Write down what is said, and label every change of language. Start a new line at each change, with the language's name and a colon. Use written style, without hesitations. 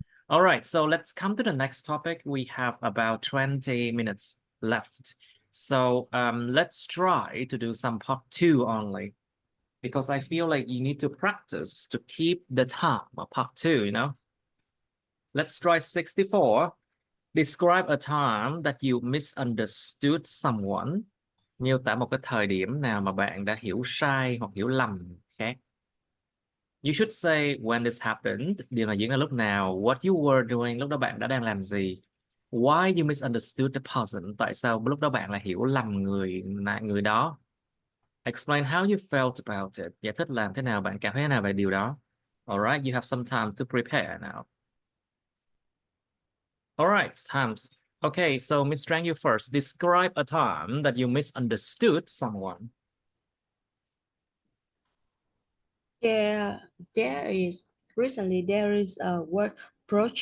English: All right, so let's come to the next topic. We have about 20 minutes left. So let's try to do some part 2 only. because I feel like you need to practice to keep the time of part 2, you know. Let's try 64. Describe a time that you misunderstood someone.
Vietnamese: Miêu tả một cái thời điểm nào mà bạn đã hiểu sai hoặc hiểu lầm người khác.
English: You should say when this happened.
Vietnamese: Điều này diễn ra lúc nào.
English: What you were doing.
Vietnamese: Lúc đó bạn đã đang làm gì.
English: Why you misunderstood the person.
Vietnamese: Tại sao lúc đó bạn lại hiểu lầm người đó.
English: Explain how you felt about it.
Vietnamese: Giải thích làm thế nào bạn cảm thấy thế nào về điều đó.
English: Alright, you have some time to prepare now. Alright, times. Okay, so Miss Trang, you first. Describe a time that you misunderstood someone. There is a work project.